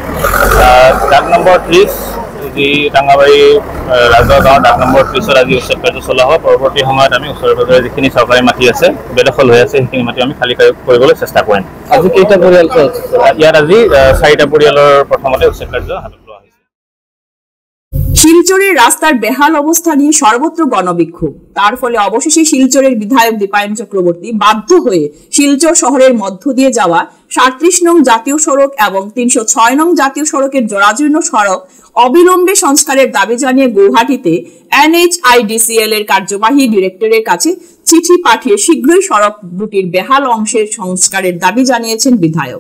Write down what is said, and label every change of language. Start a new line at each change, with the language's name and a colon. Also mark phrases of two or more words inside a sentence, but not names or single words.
Assamese: ডাক নম্বৰ 30 যি ডাঙাবাৰী ৰাজহ গাঁৱৰ ডাক নম্বৰ 30ত আজি উচ্ছেদ কাৰ্য চলোৱা হয়। পৰৱৰ্তী সময়ত আমি ওচৰে পাজৰে যিখিনি চৰকাৰী মাটি আছে বেদখল হৈ আছে সেইখিনি মাটি আমি খালী কৰিবলৈ চেষ্টা কৰিম। আজি কেইটা পৰিয়াল ইয়াত আজি 4টা পৰিয়ালৰ প্ৰথমতে উচ্ছেদ কাৰ্য হাতত লোৱা হৈছে।
Bangla: শিলচরের রাস্তার বেহাল অবস্থা নিয়ে সর্বত্র গণবিক্ষোভ। তার ফলে অবশেষে শিলচরের বিধায়ক দীপায়ন চক্রবর্তী বাধ্য হয়ে শিলচর শহরের মধ্য দিয়ে যাওয়া 37 নং জাতীয় সড়ক এবং 306 নং জাতীয় সড়কের জরাজীর্ণ সড়ক অবিলম্বে সংস্কারের দাবি জানিয়ে গুয়াহাটিতে NHIDCL এর কার্যবাহী ডিরেক্টরের কাছে চিঠি পাঠিয়ে শীঘ্রই সড়ক দুটির বেহাল অংশের সংস্কারের দাবি জানিয়েছেন বিধায়ক।